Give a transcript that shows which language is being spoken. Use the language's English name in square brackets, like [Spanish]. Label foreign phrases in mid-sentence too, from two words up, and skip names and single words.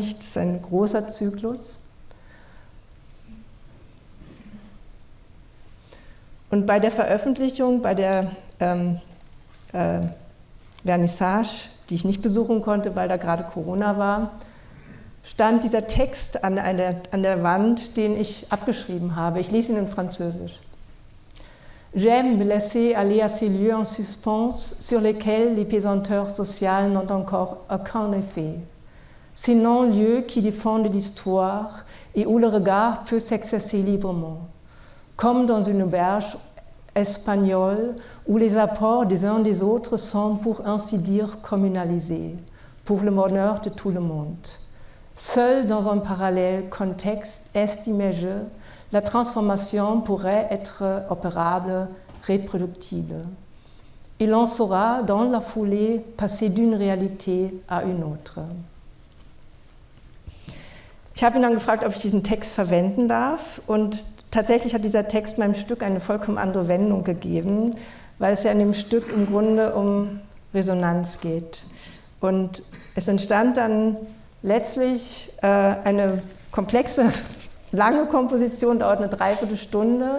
[German] Das ist ein großer Zyklus. Und bei der Veröffentlichung, bei der Vernissage, die ich nicht besuchen konnte, weil da gerade Corona war, stand dieser Text an der Wand, den ich abgeschrieben habe. Ich lese ihn in Französisch. [French] J'aime me laisser aller à ces lieux en suspens sur lesquels les pesanteurs sociales n'ont encore aucun effet. Ces non-lieux qui défendent l'histoire et où le regard peut s'exercer librement. Comme dans une auberge espagnole où les apports des uns des autres sont pour ainsi dire communalisés, pour le bonheur de tout le monde. Seul dans un parallèle contexte est-imagé, la transformation pourrait être opérable, reproductible. Et l'on saura dans la foulée passer d'une Realität à une autre. [German] Ich habe ihn dann gefragt, ob ich diesen Text verwenden darf und tatsächlich hat dieser Text meinem Stück eine vollkommen andere Wendung gegeben, weil es ja in dem Stück im Grunde um Resonanz geht. Und es entstand dann letztlich eine komplexe, lange Komposition, dauert eine Dreiviertelstunde.